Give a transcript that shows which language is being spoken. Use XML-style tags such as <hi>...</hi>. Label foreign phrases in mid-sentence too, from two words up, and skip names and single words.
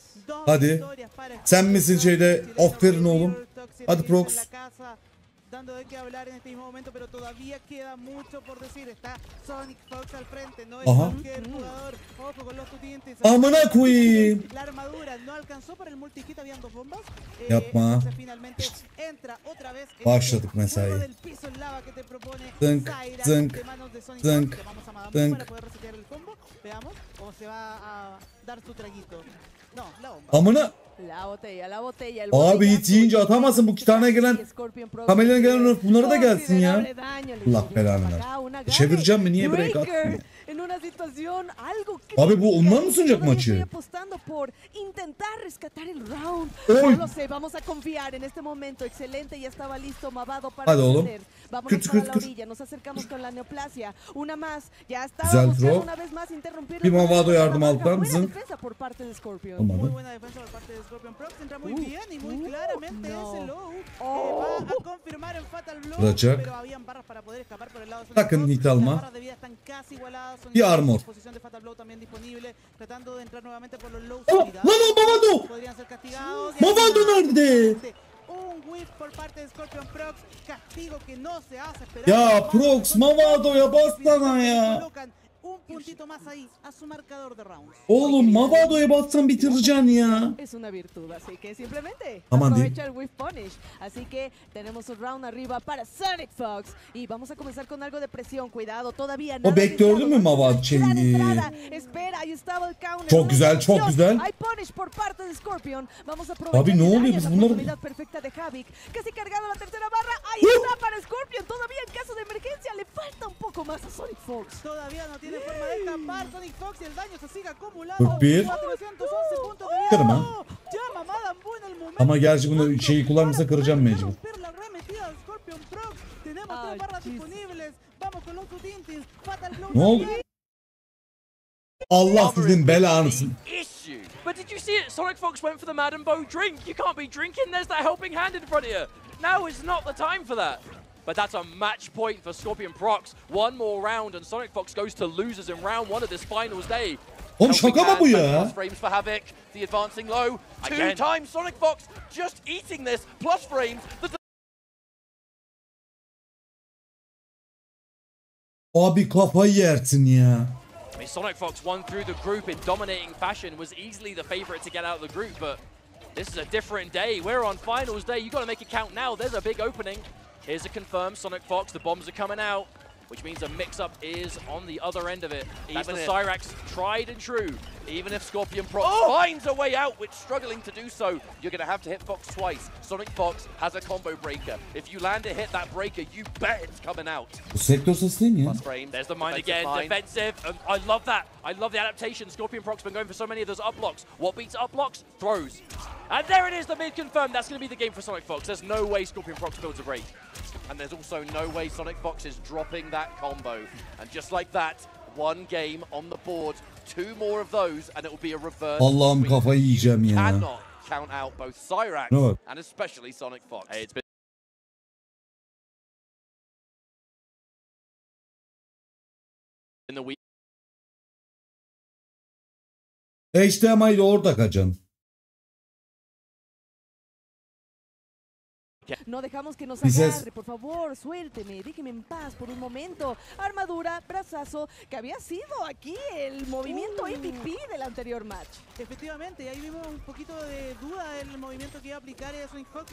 <tr>Hadi. Sen misin şeyde? Aferin oğlum. Hadi Prox.</tr> <es>Dando de qué hablar en este mismo momento, pero todavía queda mucho por decir. Está Sonic Fox al frente, no es Ajá. cualquier jugador. Ojo con los tutientes.</es> <tr>Amına koyayım.</tr> <es>La armadura no alcanzó para el multi-hit, habían 2 bombas.</es> <tr>Yapma.</tr> <es>Entonces finalmente entra otra vez</es> <tr>Başladık</tr> <es>el</es> <tr>mesai.</tr> <es>juego del piso en lava que te propone Zınk, Zaira zınk, de manos de Sonic zınk, Fox. Le vamos a Madame zınk. para poder resetear el combo. Veamos o se va a dar su traguito. No, la bomba.</es> <tr>Amına.</tr> <es>La botella, la botella. El</es> <tr>Abi</tr> <es>botellazo.</es> <tr>hiç yiyince atamazsın. Bu 2 tane gelen Scorpion Prox kameraya gelen</tr> <es>tiene</es> <tr>bunlara da gelsin ya.</tr> <es>considerable daño. Le</es> <tr>Allah</tr> <es>llegó</es> <tr>belanı</tr> <es>acá</es> <tr>ver.</tr> <es>una gane.</es> <tr>Çevireceğim mi? Niye break Breaker atmıyor?</tr> <es>en una situación algo</es> <tr>Abi bu ondan mı sunacak</tr> <es>Todavía</es> <tr>maçı?</tr> <es>estoy apostando por intentar rescatar el round.</es> <tr>Oy.</tr> <es>No lo sé, vamos a confiar en este momento. Excelente, ya estaba listo Mavado para</es> <tr>Hadi oğlum.</tr> <es>defender. Vámonos Kırt, para kırt, la kırt. orilla, nos acercamos con la neoplasia. Una más, ya estaba</es> <tr>Güzel</tr> <es>buscando</es> <tr>throw.</tr> <es>una vez más interrumpir.</es> <tr>Bir Mavado yardım</tr> <es>Buena</es> <tr>alttan. Zınk.</tr> <es>defensa por parte de Scorpion. Muy</es> <tr>Olmadı.</tr> <es>buena defensa por parte de Scorpion Prox. Entra muy bien y muy claramente no. ese low Oh. va a confirmar en Fatal Blow.</es> <tr>Vuracak.</tr> <es>Pero habían barras para poder escapar por el lado de Sonic</es> <tr>Sakın</tr> <es>Fox.</es> <tr>hit alma.</tr> <es>Las barras de vida están casi igualadas. Sonic</es> <tr>Bir</tr> <es>Fox,</es> <tr>armor.</tr> <es>Posición de Fatal Blow también disponible. Tratando de entrar nuevamente por los lows.</es> <tr>Oh,</tr> <es>Cuidado.</es> <tr>lan o Mavado.</tr> <es>Podrían ser castigados.</es> <tr>Mavado nerede?</tr> <es>Un whip por parte de Scorpion Prox. Castigo que no se hace esperar.</es> <tr>Ya Prox Mavado'ya bassana ya.</tr> <es>Colocan un puntito más ahí a su marcador de rounds.</es> <tr>Oğlum Mavado'ya bassan bitireceksin ya.</tr> <es>Es una virtud, así que simplemente</es> <tr>Aman</tr> <es>aprovecha el</es> <en>whiff punish.</en> <es>Así que tenemos un round arriba para Sonic Fox. Y vamos a comenzar con algo de presión. Cuidado, todavía nada.</es> <tr>bekliyordu</tr> <es>iniciado.</es> <tr>mu Mavad</tr> <es>Gran</es> <tr>şeyi?</tr> <es>entrada. Espera, ahí estaba el counter.</es> <tr>Çok</tr> <es>Una</es> <tr>güzel, çok</tr> <es>explosión.</es> <tr>güzel.</tr> <es>Hay punish por parte de Scorpion. Vamos a aprovechar</es> <tr>Abi, ne</tr> <es>el</es> <tr>oluyor?</tr> <es>daño,</es> <tr>Biz</tr> <es>la</es> <tr>bunları-</tr> <es>oportunidad perfecta de Havik. Casi cargada la tercera barra. Ahí está para Scorpion. Todavía en caso de emergencia le falta un poco más a Sonic Fox. Todavía no tiene forma de escapar Sonic Fox y el daño se sigue acumulando. 41. 411 puntos de vida.</es> <tr>Kırma.</tr> <es>Llama Madame Bu en el momento.</es> <tr>Ama gerçi bunu şeyi kullanırsa kıracağım mecbur.</tr> <es>Romper la arremetida de Scorpion Prox. Tenemos Ay, 3 barras Jesus. disponibles. Vamos con los Tutintins. Fatal Blow.</es> <tr>Ne oldu?</tr> <es>también.</es> <tr>Allah sizin belanızı.</tr> <en>Issue. But did you see it? Sonic Fox went for the Madden Bow drink. You can't be drinking. There's that helping hand in front of you. Now is not the time for that. But that's a match point for Scorpion Prox. One more round and Sonic Fox goes to losers in round 1 of this finals day.</en> <tr>Oğlum şaka mı bu ya?</tr> <en>Plus frames for Havoc. The advancing low. Two times Sonic Fox just eating this. Plus frames.</en> <tr>Abi kafayı yersin ya.</tr> <en>I mean, Sonic Fox won through the group in dominating fashion, was easily the favorite to get out of the group, but this is a different day. We're on finals day. You got to make it count now. There's a big opening. Here's a confirmed Sonic Fox. The bombs are coming out, which means a mix-up is on the other end of it. Even the Cyrax, tried and true. Even if Scorpion Prox finds a way out, which struggling to do so, you're going to have to hit Fox twice. Sonic Fox has a combo breaker. If you land a hit that breaker, you bet it's coming out.</en> <tr>Bu sektör sesi değil mi ya?</tr> <en>Plus frames. There's the mine again, defensive. I love that. I love the adaptation. Scorpion Prox been going for so many of those up blocks. What beats up blocks? Throws. And there it is, the mid confirmed. That's going to be the game for Sonic Fox. There's no way Scorpion Prox builds a break. And there's also no way Sonic Fox is dropping that combo. And just like that, one game on the board. 2 more of those and it will be a reverse.</en> <tr>Allah'ım kafayı yiyeceğim ya.</tr> <en>Cannot count out both Cyrax</en> <tr>Ne bak?</tr> <en>and especially Sonic Fox. Hey, it's been in the week.</en> <tr>HDMI'de orada kaçan.</tr> <es>No dejamos que nos Dices- agarre, por favor, suélteme, déjeme en paz por un momento. Armadura, brazazo, que había sido aquí el movimiento MVP del anterior match. Efectivamente, y ahí vimos un poquito de duda en el movimiento que iba a aplicar Sonic Fox.</es>